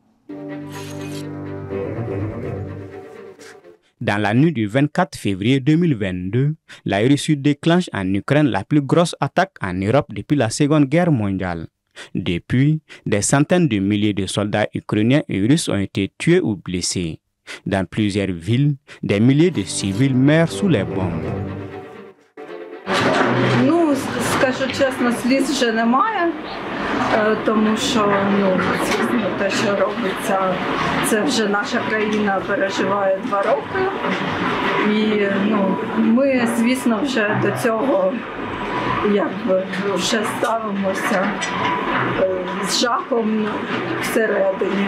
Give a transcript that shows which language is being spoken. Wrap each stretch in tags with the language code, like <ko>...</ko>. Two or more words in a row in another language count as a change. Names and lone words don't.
<fr>Dans la nuit du 24 février 2022, la Russie déclenche en Ukraine la plus grosse attaque en Europe depuis la Seconde Guerre mondiale. Depuis, des centaines de milliers de soldats ukrainiens et russes ont été tués ou blessés. Dans plusieurs villes, des milliers de civils meurent sous les bombes.</fr> <uk>Скажу чесно, сліз вже немає, тому що те, що робиться, це вже наша країна переживає 2 роки. І ми, звісно, вже до цього вже ставимося з жахом всередині.</uk>